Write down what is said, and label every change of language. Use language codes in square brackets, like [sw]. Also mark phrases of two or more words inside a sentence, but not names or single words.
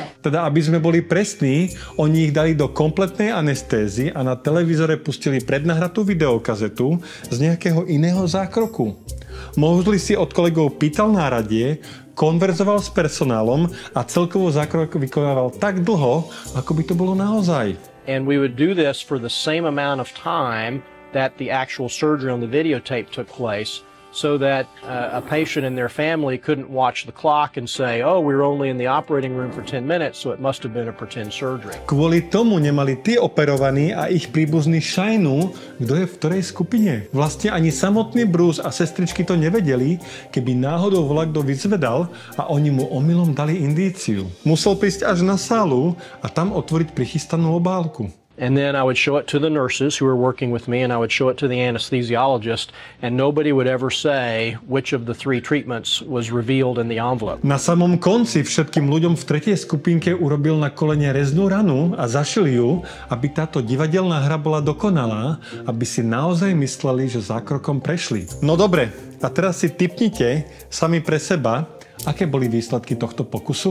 [sk] Teda, aby sme boli presní, oni ich dali do kompletnej anestézy a na televízore pustili prednahratú videokazetu z nejakého iného zákroku. Moseley si od kolegov pýtal náradie, konverzoval s personálom a celkovo zákrok vykonával tak dlho, ako by to bolo naozaj. [en] And we would do this for the same amount of time that the actual surgery on the videotape took place, so that a patient and their family couldn't watch the clock and say, oh, we were only in the operating room for 10 minutes, so it must have been a pretend surgery. [sk] Kvôli tomu nemali tí operovaní a ich príbuzní šajnu, kto je v ktorej skupine. Vlastne ani samotný Bruce a sestričky to nevedeli, keby náhodou volakto vyzvedal a oni mu omylom dali indíciu. Musel prísť až na sálu a tam otvoriť prichystanú obálku. [en] And then I would show it to the nurses who were working with me, and I would show it to the anesthesiologist, and nobody would ever say which of the 3 treatments was revealed in the envelope. [sk] Na samom konci všetkým ľuďom v tretej skupinke urobil na kolene reznú ranu a zašil ju, aby táto divadelná hra bola dokonalá, aby si naozaj mysleli, že zákrokom prešli. No dobre, a teraz si tipnite sami pre seba, aké boli výsledky tohto pokusu.